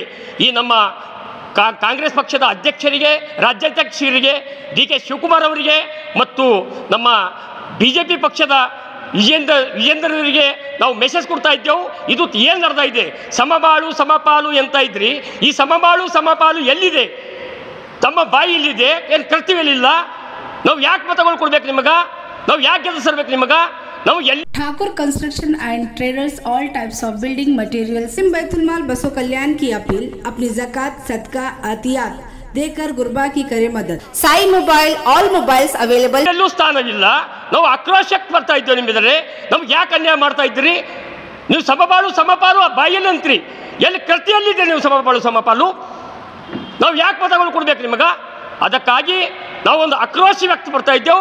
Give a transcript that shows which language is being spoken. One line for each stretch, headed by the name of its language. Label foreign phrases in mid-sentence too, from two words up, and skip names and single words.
Kannada: ಈ ನಮ್ಮ ಕಾಂಗ್ರೆಸ್ ಪಕ್ಷದ ಅಧ್ಯಕ್ಷರಿಗೆ, ರಾಜ್ಯಾಧ್ಯಕ್ಷರಿಗೆ DK ಶಿವಕುಮಾರ್ ಅವರಿಗೆ ಮತ್ತು ನಮ್ಮ BJP ಪಕ್ಷದ ವಿಜೇಂದ್ರರಿಗೆ ನಾವು ಮೆಸೇಜ್ ಕೊಡ್ತಾ ಇದ್ದೆವು। ಇದು ಏನು ನಡೆದ ಇದೆ, ಸಮಬಾಳು ಸಮಪಾಲು ಅಂತ ಇದ್ರಿ, ಈ ಸಮಬಾಳು ಸಮಪಾಲು ಎಲ್ಲಿದೆ? ತಮ್ಮ ಬಾಯಿಯಲ್ಲಿದೆ, ಏನು ಕರ್ತವ್ಯಲಿಲ್ಲ? ನಾವು ಯಾಕೆ ಮತಗಳು ಕೊಡ್ಬೇಕು ನಿಮಗೆ? ನಾವು ಯಾಕೆ ಗೆಲ್ಲಿಸಬೇಕು ನಿಮಗೆ? ನಾವು ಎಲ್ಲಿ
Urdu: ठाकुर
English: construction and traders all types of building materials
Urdu: سم بیت المال بسو کلیان کی اپیل، اپنی زکات، صدقہ، عطیات دے کر غربا کی کرے مدد.
English: Sai Mobile, all mobiles available.
Kannada: ಎಲ್ಲೂ ಸ್ಥಾನವಿಲ್ಲ, ನಾವು ಆಕ್ರೋಶಕ್ಕೆ ಬರ್ತಾ ಇದ್ದೇವೆ ನಿಮ್ಮಿದರೆ। ನಮ್ಗೆ ಯಾಕೆ ಅನ್ಯಾಯ ಮಾಡ್ತಾ ಇದ್ದೀರಿ? ನೀವು ಸಮಬಾಳು ಸಮಪಾಲು ಬಾಯಲ್ಲಿ ಅಂತ್ರಿ, ಎಲ್ಲಿ ಕೃತಿಯಲ್ಲಿದೆ ನೀವು ಸಮಬಾಳು ಸಮಪಾಲು? ನಾವು ಯಾಕೆ ಮತಗಳು ಕೊಡ್ಬೇಕು ನಿಮಗೆ? ಅದಕ್ಕಾಗಿ ನಾವು ಒಂದು ಆಕ್ರೋಶ ವ್ಯಕ್ತಪಡ್ತಾ ಇದ್ದೆವು।